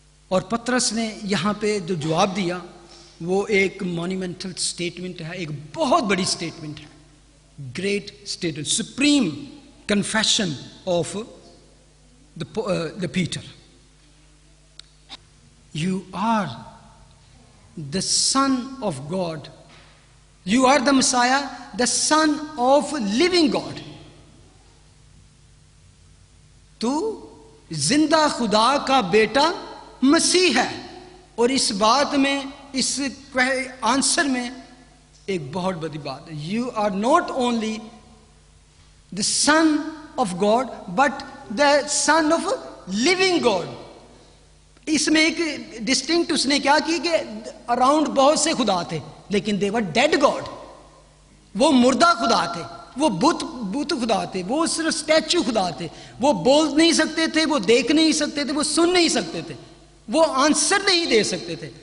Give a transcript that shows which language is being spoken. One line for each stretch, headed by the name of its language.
Urdu: اور پطرس نے یہاں پہ جو جواب دیا وہ ایک
English: monumental statement
Urdu: ہے, ایک بہت بڑی سٹیٹمنٹ ہے,
English: Great statement, supreme confession of the Peter. You are the Son of God. You are the Messiah, the Son of living God.
Urdu: تو زندہ خدا کا بیٹا مسیح ہے. اور اس بات میں, اس آنسر میں ایک بہت بڑی بات ہے.
English: You are not only the Son of God, but the Son of living God.
Urdu: اس میں ایک ڈسٹنکٹ اس نے کیا کی کہ اراؤنڈ بہت سے خدا تھے, لیکن
English: they were dead God.
Urdu: وہ مردہ خدا تھے, وہ بت خدا تھے, وہ صرف اسٹیچو خدا تھے. وہ بول نہیں سکتے تھے, وہ دیکھ نہیں سکتے تھے, وہ سن نہیں سکتے تھے, وہ آنسر نہیں دے سکتے تھے.